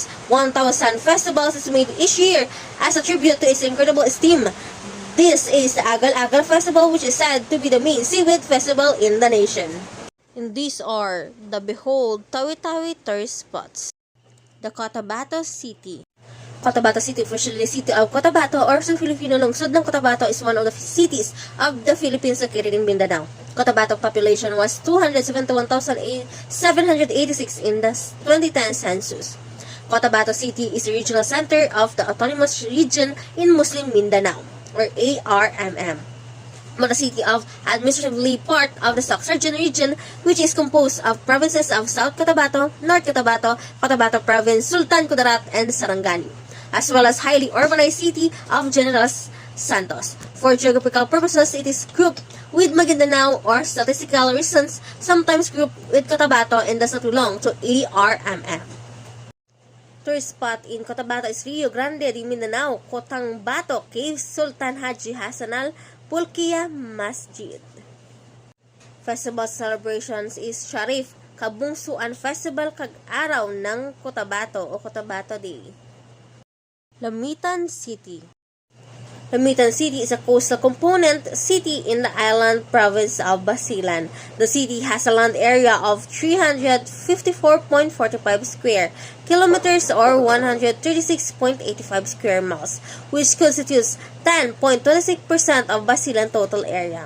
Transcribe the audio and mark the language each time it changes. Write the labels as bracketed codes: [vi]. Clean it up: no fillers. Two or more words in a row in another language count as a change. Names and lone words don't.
[en] 1,000 festivals is made each year as a tribute to its incredible esteem. This is the Agal-Agal Festival, which is said to be the main seaweed festival in the nation. And these are the behold Tawi-Tawi tourist spots. The Cotabato City. Cotabato City, officially the city of Cotabato or [tl] sa Filipino lungsod ng Cotabato, [en] is one of the cities of the Philippines located in Mindanao. Cotabato population was 271,786 in the 2010 census. Cotabato City is the regional center of the Autonomous Region in Muslim Mindanao, or ARMM. The city of administratively part of the Soxargen region, which is composed of provinces of South Cotabato, North Cotabato, Cotabato Province, Sultan Kudarat, and Sarangani. as well as highly urbanized city of General Santos. For geographical purposes, it is grouped with Maguindanao or statistical reasons, sometimes grouped with Cotabato and thus not belong to ARMM. Tourist spot in Cotabato is Rio Grande de Mindanao, Cotabato Cave, Sultan Haji Hassan al Bolkiah Masjid. Festival celebrations is Sharif Kabungsuan Festival kag araw ng Cotabato o Cotabato Day. Lamitan City. Lamitan City is a coastal component city in the island province of Basilan. The city has a land area of 354.45 square kilometers or 136.85 square miles, which constitutes 10.26% of Basilan total area.